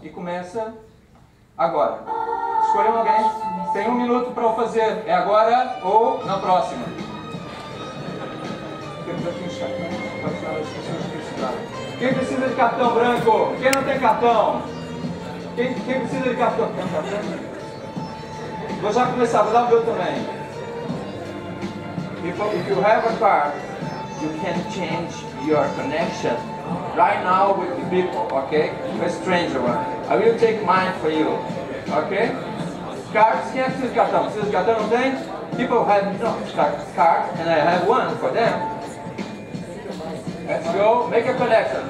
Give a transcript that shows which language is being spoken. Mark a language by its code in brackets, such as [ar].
[pt] E começa agora. Escolham alguém, tem 1 minuto para o fazer, é agora ou na próxima. Temos aqui uns cartões, pode chamar as pessoas que precisaram. Quem precisa de cartão branco? Quem não tem cartão? Quem precisa de cartão? Tem um cartão? Vou já começar, vou dar o meu também. [en] If you have a card, you can change your connection right now with the people, okay? A stranger one. I will take mine for you, okay? Cards, [pt] quem é que precisa de cartão? Precisa de cartão, não tem? [en] People have no card, and I have one for them. Let's go, make a connection.